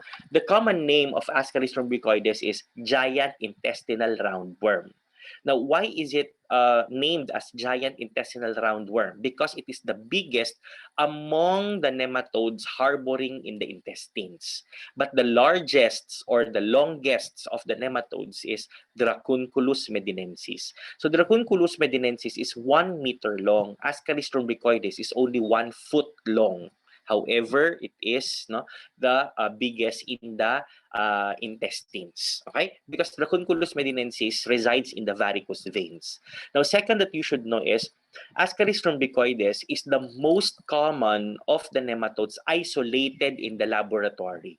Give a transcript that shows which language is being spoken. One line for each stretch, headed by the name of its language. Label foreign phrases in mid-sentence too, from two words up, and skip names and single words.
English: The common name of Ascaris lumbricoides is giant intestinal roundworm. Now, why is it named as giant intestinal roundworm? Because it is the biggest among the nematodes harboring in the intestines. But the largest or the longest of the nematodes is Dracunculus medinensis. So Dracunculus medinensis is 1 meter long. Ascaris lumbricoides is only 1 foot long. However, it is, no, the biggest in the intestines. Okay? Because Dracunculus medinensis resides in the varicose veins. Now, second that you should know is Ascaris lumbricoides is the most common of the nematodes isolated in the laboratory.